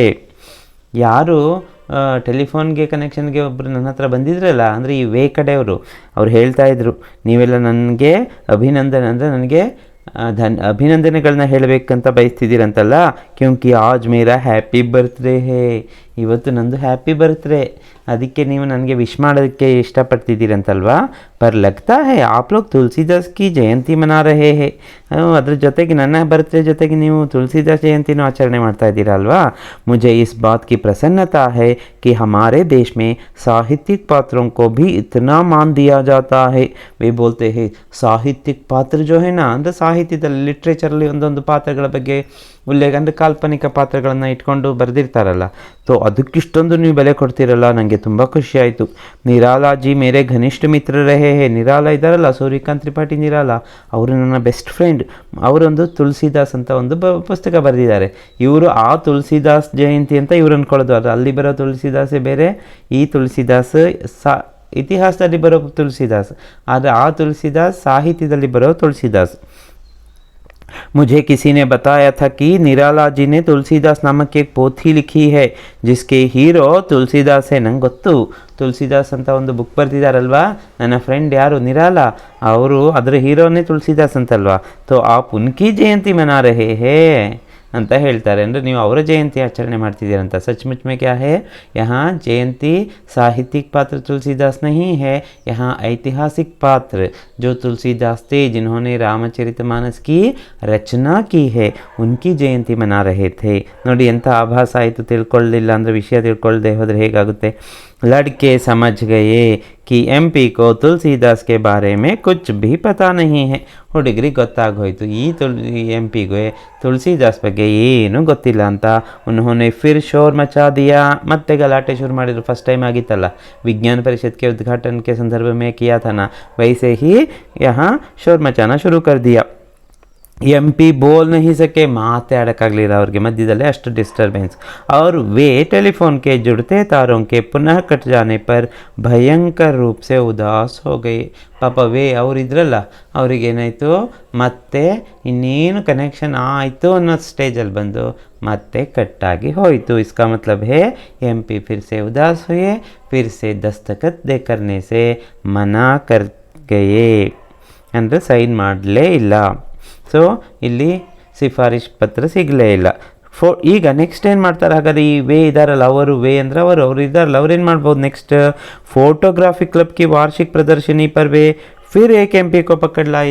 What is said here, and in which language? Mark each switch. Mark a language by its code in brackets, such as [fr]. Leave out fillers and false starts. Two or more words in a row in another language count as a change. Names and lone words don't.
[kn] ಯಾರು ಟೆಲಿಫೋನ್ಗೆ ಕನೆಕ್ಷನ್ಗೆ ಒಬ್ಬರು ನನ್ನ ಹತ್ರ ಬಂದಿದ್ರಲ್ಲ, ಅಂದರೆ ಈ ವೇ ಕಡೆಯವರು, ಅವ್ರು ಹೇಳ್ತಾಯಿದ್ರು, ನೀವೆಲ್ಲ ನನಗೆ ಅಭಿನಂದನೆ ಅಂದರೆ ನನಗೆ ಅಭಿನಂದನೆಗಳನ್ನ ಹೇಳಬೇಕಂತ ಬಯಸ್ತಿದ್ದೀರಂತಲ್ಲ. [hi] क्योंकि आज मेरा हैप्पी बर्थडे है, [kn] ಇವತ್ತು ನಂದು [en] happy birthday, [kn] ಅದಕ್ಕೆ ನೀವು ನನಗೆ ವಿಶ್ ಮಾಡೋದಕ್ಕೆ ಇಷ್ಟಪಡ್ತಿದ್ದೀರಂತಲ್ವಾ. [hi] पर लगता है आप लोग तुलसीदास की जयंती मना रहे हैं, [kn] ಅದ್ರ ಜೊತೆಗೆ ನನ್ನ ಬರ್ತ್ಡೇ ಜೊತೆಗೆ ನೀವು ತುಳಸಿದಾಸ್ ಜಯಂತಿನೂ ಆಚರಣೆ ಮಾಡ್ತಾ ಇದ್ದೀರಾ ಅಲ್ವಾ. [hi] ಮುझे इस बात की प्रसन्नता है कि हमारे देश में साहित्यिक पात्रों को भी इतना मान दिया जाता है. वे बोलते हैं साहित्यिक पात्र जो है ना, [kn] ಅಂದರೆ ಸಾಹಿತ್ಯದಲ್ಲಿ ಲಿಟ್ರೇಚರಲ್ಲಿ ಒಂದೊಂದು ಪಾತ್ರಗಳ ಬಗ್ಗೆ ಉಲ್ಲೇಖ, ಅಂದರೆ ಕಾಲ್ಪನಿಕ ಪಾತ್ರಗಳನ್ನು ಇಟ್ಕೊಂಡು ಬರೆದಿರ್ತಾರಲ್ಲ, ಸೊ ಅದಕ್ಕಿಷ್ಟೊಂದು ನೀವು ಬೆಲೆ ಕೊಡ್ತೀರಲ್ಲ, ನನಗೆ ತುಂಬ ಖುಷಿಯಾಯಿತು. [hi] निरालाजी मेरे घनिष्ठ मित्र रहे हैं, [kn] ನಿರಾಲ ಇದ್ದಾರಲ್ಲ, ಸೂರ್ಯಕಾಂತ್ ತ್ರಿಪಾಠಿ ನಿರಾಲ, ಅವರು ನನ್ನ [en] best friend. [kn] ಅವರೊಂದು ತುಳಸಿದಾಸ್ ಅಂತ ಒಂದು ಪುಸ್ತಕ ಬರೆದಿದ್ದಾರೆ. ಇವರು ಆ ತುಳಸಿದಾಸ್ ಜಯಂತಿ ಅಂತ ಇವ್ರು ಅಂದ್ಕೊಳ್ಳೋದು, ಅದು ಅಲ್ಲಿ ಬರೋ ತುಳಸಿದಾಸೇ ಬೇರೆ, ಈ ತುಳಸಿದಾಸ್ ಇತಿಹಾಸದಲ್ಲಿ ಬರೋ ತುಳಸಿದಾಸ್, ಆದರೆ ಆ ತುಳಸಿದಾಸ್ ಸಾಹಿತ್ಯದಲ್ಲಿ ಬರೋ ತುಳಸಿದಾಸ್. [hi] मुझे किसी ने बताया था कि निराला जी ने तुलसीदास नामक एक पोथी लिखी है जिसके हीरो तुलसीदास है. [kn] ನಂಗೆ ಗೊತ್ತು ತುಳಸಿದಾಸ್ ಅಂತ ಒಂದು ಬುಕ್ ಬರ್ತಿದ್ದಾರಲ್ವಾ, ನನ್ನ ಫ್ರೆಂಡ್ ಯಾರು ನಿರಾಲ, ಅವರು ಅದರ ಹೀರೋನೇ ತುಳಸಿದಾಸ್ ಅಂತಲ್ವಾ. [hi] तो आप उनकी जयंती मना रहे हैं [kn] ಅಂತ ಹೇಳ್ತಾರೆ, ಅಂದರೆ ನೀವು ಅವರ ಜಯಂತಿ ಆಚರಣೆ ಮಾಡ್ತಿದ್ದೀರಂತ. [hi] सचमुच में क्या है, यहाँ जयंती साहित्यिक पात्र तुलसीदास नहीं है, यहाँ ऐतिहासिक पात्र जो तुलसीदास थे जिन्होंने रामचरितमानस की रचना की है, उनकी जयंती मना रहे थे. [kn] ನೋಡಿ ಎಂಥ ಆಭಾಸ ಆಯಿತು, ತಿಳ್ಕೊಳ್ಳಿಲ್ಲ ಅಂದರೆ ವಿಷಯ ತಿಳ್ಕೊಳ್ಳದೆ ಹೋದರೆ ಹೇಗಾಗುತ್ತೆ. [hi] लड़के समझ गए कि MP को तुलसीदास के बारे में कुछ भी पता नहीं है. [kn] ಹುಡುಗರಿಗೆ ಗೊತ್ತಾಗೋಯ್ತು ಈ MP ಗೆ ತುಳಸಿದಾಸ್ ಬಗ್ಗೆ ಏನೂ ಗೊತ್ತಿಲ್ಲ ಅಂತ. [hi] उन्होंने फिर शोर मचा दिया, [kn] ಮತ್ತೆ ಗಲಾಟೆ ಶುರು ಮಾಡಿದ್ರು. ಫಸ್ಟ್ ಟೈಮ್ ಆಗಿತ್ತಲ್ಲ, [hi] ವಿಜ್ಞಾನ परिषद के उद्घाटन के संदर्भ में किया था ना, वैसे ही यहाँ शोर मचाना शुरू कर दिया. MP बोल नहीं सके, [kn] ಮಾತೇ ಆಡೋಕ್ಕಾಗಲಿಲ್ಲ ಅವ್ರಿಗೆ, ಮಧ್ಯದಲ್ಲೇ ಅಷ್ಟು ಡಿಸ್ಟರ್ಬೆನ್ಸ್. [hi] और वे टेलीफोन के जुड़ते तारों के पुनः कट जाने पर भयंकर रूप से उदास हो गए. [kn] ಪಾಪ ವೇ ಅವರಿದ್ರಲ್ಲ, ಅವ್ರಿಗೇನಾಯಿತು, ಮತ್ತೆ ಇನ್ನೇನು ಕನೆಕ್ಷನ್ ಆಯಿತು ಅನ್ನೋ ಸ್ಟೇಜಲ್ಲಿ ಬಂದು ಮತ್ತೆ ಕಟ್ಟಾಗಿ ಹೋಯಿತು. [hi] इसका मतलब है MP फिर से उदास हुए, फिर से दस्तखत दे करने से मना कर गए, [kn] ಅಂದರೆ ಸೈನ್ ಮಾಡಲೇ ಇಲ್ಲ. ಸೊ ಇಲ್ಲಿ ಸಿಫಾರಿಶ್ ಪತ್ರ ಸಿಗಲೇ ಇಲ್ಲ. ಈಗ ನೆಕ್ಸ್ಟ್ ಏನು ಮಾಡ್ತಾರೆ, ಹಾಗಾದ್ರೆ ಈ ವೇ ಇದ್ದಾರಲ್ಲ, ಅವರು ವೇ ಅಂದರೆ ಅವರು ಇದ್ದಾರಲ್ಲ, ಅವ್ರೇನು ಮಾಡ್ಬೋದು ನೆಕ್ಸ್ಟ್, [hi] फ़ोटोग्राफ़ी क्लब की वार्षिक प्रदर्शनी पर वे फिर एक MP को पकड़ लाए.